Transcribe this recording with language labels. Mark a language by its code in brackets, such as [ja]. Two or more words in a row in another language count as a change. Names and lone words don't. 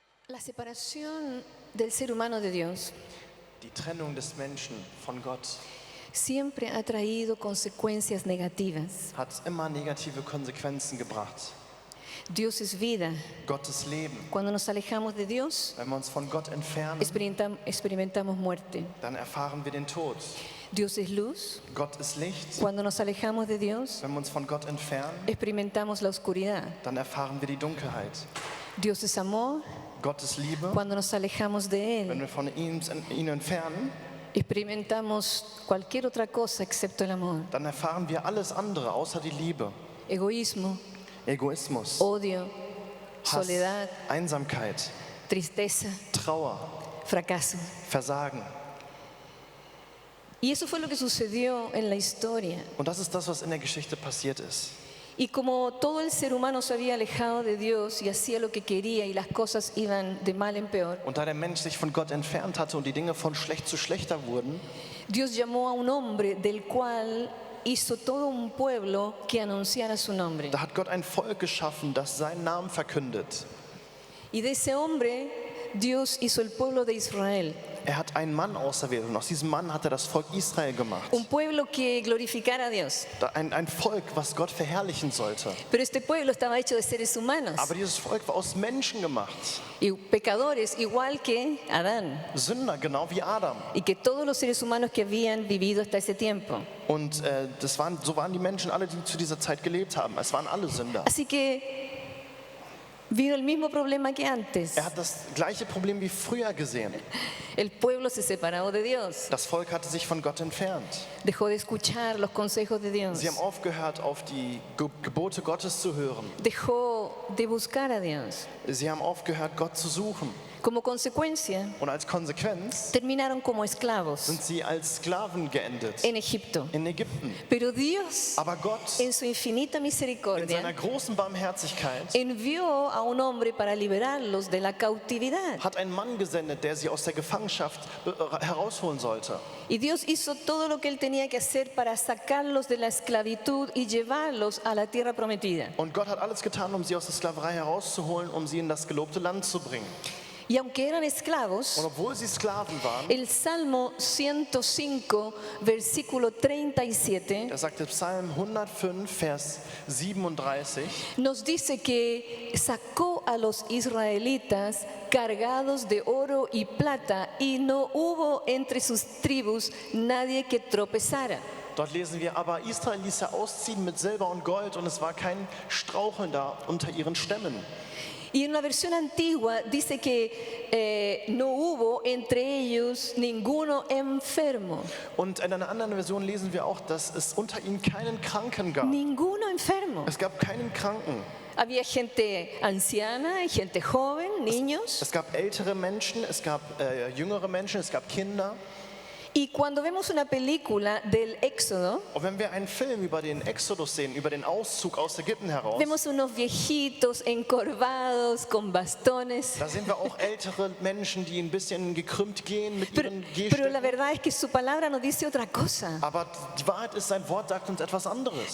[es] La separación del ser humano de Dios [de] Die Trennung des Menschen von Gott [es] siempre ha traído consecuencias negativas. [de] hat immer negative Konsequenzen gebracht. [es] Dios es vida. [de] Gottes Leben. [es] Cuando nos alejamos de Dios, [de] Wenn wir uns von Gott entfernen, [es] experimentamos muerte. [de] dann erfahren wir den Tod. [es] Dios es luz. [de] Gott ist Licht. [es] Cuando nos alejamos de Dios, [de] Wenn wir uns von Gott entfernen, [es] experimentamos la oscuridad. [de] dann erfahren wir die Dunkelheit. [es] Dios es amor. [de] Gott ist Liebe. [es] Cuando nos alejamos de [de] Wenn [es] Él, [de] wir von ihn entfernen, [es] experimentamos cualquier otra cosa excepto el amor. [de] dann erfahren wir alles andere außer die Liebe. [es] Egoísmo, [de] Egoismus, [es] odio, [de] Hass, [es] soledad, [de] Einsamkeit, [es] tristeza, [de] Trauer, [es] fracaso. [de] Versagen. [es] Y eso fue lo que sucedió en la historia. [de] Und das ist das, was in der Geschichte passiert ist. [es] Y como todo el ser humano se había alejado de Dios y hacía lo que quería y las cosas iban de mal en peor, [de] Und da der Mensch sich von Gott entfernt hatte und die Dinge von schlecht zu schlechter wurden, [es] Dios llamó a un hombre del cual hizo todo un pueblo que anunciara su nombre. [de] da hat Gott ein Volk geschaffen, das seinen Namen verkündet. [es] Y de ese hombre Dios hizo el pueblo de Israel. [de] Er hat einen Mann auserwählt und aus diesem Mann hat er das Volk Israel gemacht. [es] Un pueblo que glorificara a Dios. [de] Ein Volk, was Gott verherrlichen sollte. [es] Pero este pueblo estaba hecho de seres humanos [de] Aber dieses Volk war aus Menschen gemacht. [es] y pecadores igual que Adán [de] Sünder, genau wie Adam. [es] y que todos los seres humanos que habían vivido hasta ese tiempo. [de] Und so waren die Menschen alle, die zu dieser Zeit gelebt haben. Es waren alle Sünder. [es] Así que vino el mismo problema que antes. [de] Er hat das gleiche Problem wie früher gesehen. [es] El pueblo se separó de Dios, [de] Das Volk hatte sich von Gott entfernt. [es] dejó de escuchar los consejos de Dios, [de] Sie haben aufgehört, auf die Gebote Gottes zu hören. [es] dejó de buscar a Dios. [de] Sie haben aufgehört, Gott zu suchen. [es] Como consecuencia, [de] Und als Konsequenz [es] terminaron como esclavos [de] sind sie als Sklaven geendet [es] en Egipto. [de] in Ägypten. [es] Pero Dios, [de] Aber Gott, [es] en su infinita [de] in [es] misericordia, [de] seiner großen Barmherzigkeit, [es] envió a un hombre para liberarlos de la cautividad. [de] hat einen Mann gesendet, der sie aus der Gefangenschaft herausholen sollte. [es] Y Dios hizo todo lo que él tenía que hacer para sacarlos de la esclavitud y llevarlos a la tierra prometida. [de] Und Gott hat alles getan, um sie aus der Sklaverei herauszuholen, um sie in das gelobte Land zu bringen. [es] Y aunque eran esclavos, [de] Und obwohl sie Sklaven waren, [es] el Salmo 105, versículo 37, [de] da sagt der Psalm 105, Vers 37, [es] nos dice que sacó a los israelitas cargados de oro y plata y no hubo entre sus tribus nadie que tropezara. [de] dort lesen wir, aber Israel ließ er ausziehen mit Silber und Gold und es war kein Straucheln da unter ihren Stämmen. [es] Y en una versión antigua dice que no hubo entre ellos ninguno enfermo. [de] Und in einer anderen Version lesen wir auch, dass es unter ihnen keinen Kranken gab. [es] Ninguno enfermo. [de] Es gab keinen Kranken. [es] Había gente anciana y gente joven, niños. [de] Es gab ältere Menschen, es gab jüngere Menschen, es gab Kinder. [es] Y cuando vemos una película del Éxodo, [de] Und wenn wir einen Film über den Exodus sehen, über den Auszug aus Ägypten heraus, [es] vemos unos viejitos encorvados con bastones. [de] da sehen wir auch ältere Menschen, die ein bisschen gekrümmt gehen mit ihren [es] Pero la [de] Gehstöcken. [es] verdad es que su palabra nos dice otra cosa. [de] Aber die Wahrheit ist, sein Wort sagt uns etwas anderes.